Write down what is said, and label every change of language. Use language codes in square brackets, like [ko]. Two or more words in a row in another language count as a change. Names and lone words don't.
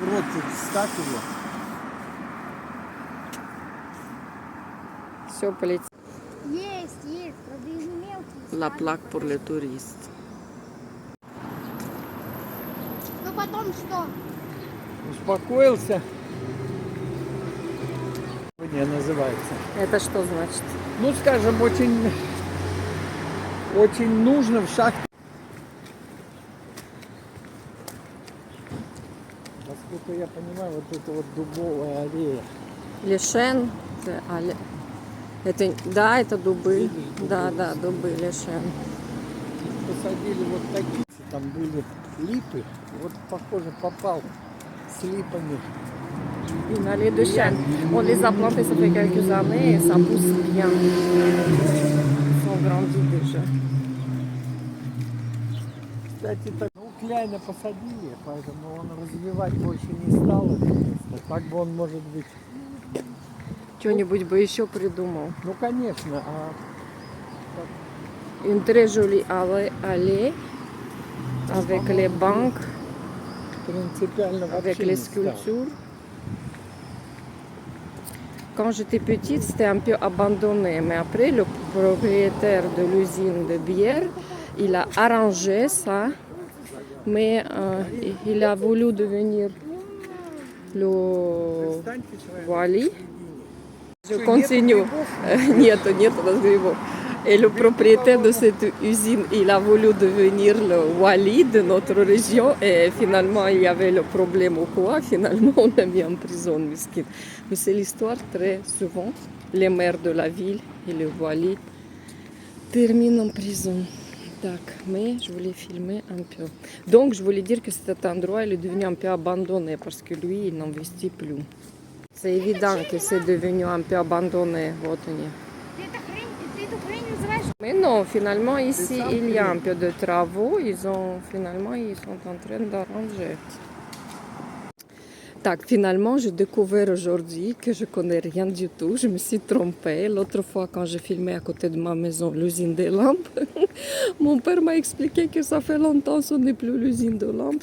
[ru] Вот, ставь его. Все, полетели. Есть, правда, и мелкие. [fr] La plaque pour les touristes. [ru] Ну потом что? Успокоился. Не называется. Это что значит? Ну, скажем, очень нужно в шахте. Насколько я понимаю, вот это вот дубовая аллея. Лешен. Это, да, это дубы. Видишь, дубы. Да, дубы, лешен. Посадили вот такие, там были липы. Вот, похоже, попал с lipами. [fr] Une allée de chênes. On les a plantés, ça fait quelques années et ça pousse bien. Ils sont grandis déjà. [ru] Кстати, так, ну, кляйна посадили, поэтому он развивать больше не стал это место. Так бы он, может быть, Что-нибудь бы еще придумал. ну, конечно, [fr] Une très jolie allée avec les banques, [ru] принципиально [fr] avec [ru] вообще [fr] les [ru] не стал. [fr] sculptures. Quand j'étais petite, c'était un peu abandonné, mais après, le propriétaire de l'usine de bière, il a arrangé ça, mais il a voulu devenir le Wally. Je continue. [ru] Нет у нас грибов. [fr] Et le propriétaire de cette usine, il a voulu devenir le Wali de notre région et finalement il y avait le problème ou quoi, finalement on l'a mis en prison, miskin. Mais c'est l'histoire très souvent, les maires de la ville et le Wali terminent en prison. Так, mais je voulais filmer un peu. Donc je voulais dire que cet endroit il est devenu un peu abandonné parce que lui il n'investit plus. C'est évident que c'est devenu un peu abandonné. [ru] Вот они. Ты эту хрень называешь? [fr] Mais non, finalement ici il y a un peu de travaux, ils sont en train d'arranger. Так, finalement, j'ai découvert aujourd'hui que je connais rien du tout. Je me suis trompée. L'autre fois, quand j'ai filmé à côté de ma maison l'usine des lampes, mon père m'a expliqué que ça fait longtemps ce n'est plus l'usine de lampes.